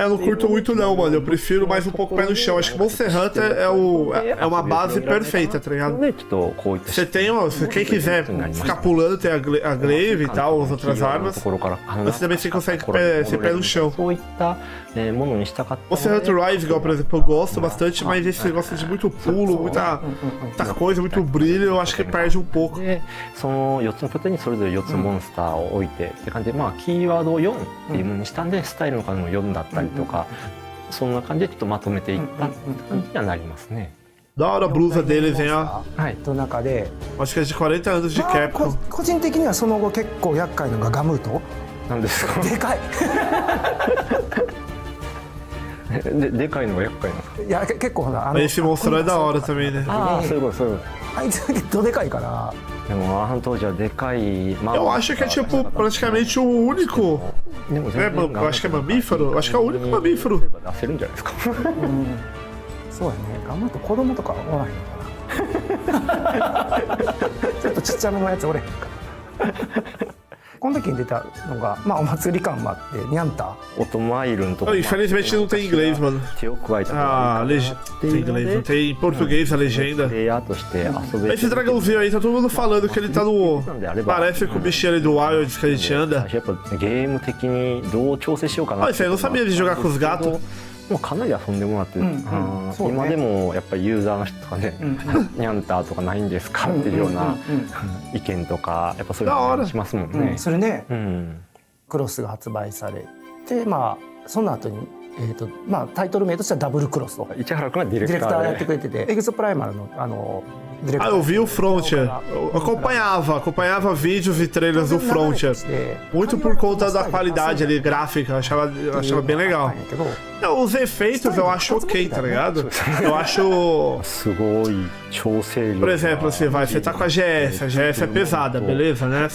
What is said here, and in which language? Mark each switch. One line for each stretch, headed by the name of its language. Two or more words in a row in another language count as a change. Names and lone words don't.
Portuguese: Eu não curto muito não, mano. Eu prefiro mais um pouco pé no chão. Acho que Monster Hunter é uma base perfeita, tá ligado? Você tem, quem quiser ficar pulando, tem a glaive e tal, as outras armas. Mas você também consegue ser pé no chão. Monster Hunter Rise, igual, por exemplo, eu gosto bastante, mas esse negócio de muito pulo, muita coisa, muito brilho, eu acho que perde um pouco.
Japanese: その4つの拠点にそれぞれ4つのモンスターを置いてって感じで、まあキーワードを4っていうのにしたんで、スタイルの数も4だったりとか、そんな感じでちょっとまとめていったって感じにはなりますね。
Portuguese: Da hora a blusa deles, hein, ó.
Japanese: の中で
Portuguese: Acho que é de 40 anos de Capcom.
Japanese: 個人的にはその後結構厄介なのがガムート。なんですか。でかい。でかいのが厄介なんですか。いや結構ほら
Portuguese: Esse monstro é da hora também, né?
Japanese: ああ、そういうことそういうこあいつどでかいから。と。でもあの当時はでかい。
Portuguese: Eu acho que é tipo praticamente o único. Eu acho que é mamífero. Eu acho que é o único mamífero.
Japanese: 出せるんじゃないですか。そうやね。ガムート子供とかおらへんのかな。ちょっとちっちゃめのやつおれへんか。この時に出たのが、まあお祭り感もあって、ニャンタ。オトマイルのところ。
Portuguese: Infelizmente não tem inglês, mano. Ah, tem inglês, não tem em português a legenda. Esse dragãozinho aí, tá todo mundo falando que ele tá no. Parece com o bichinho ali do Wilds que a gente anda. Ah, isso aí eu não sabia de jogar com os gatos.
Japanese: もうかなり遊んでもらって、今でもやっぱりユーザーの人とかね、ニャンターとかないんですかっていうような意見とかやっぱそういうのしますもんね。それね、クロスが発売されて、まあその後にまあタイトル名としてはダブルクロスと市原君がディレクターやってくれてて、エグゾプライマルの
Portuguese: Ah, eu vi o Frontier. Eu acompanhava vídeos e trailers do Frontier. Muito por conta da qualidade ali, gráfica. Achava bem legal. Os efeitos eu acho ok, tá ligado? Eu acho. Por exemplo, você tá com a GS é pesada, beleza, né?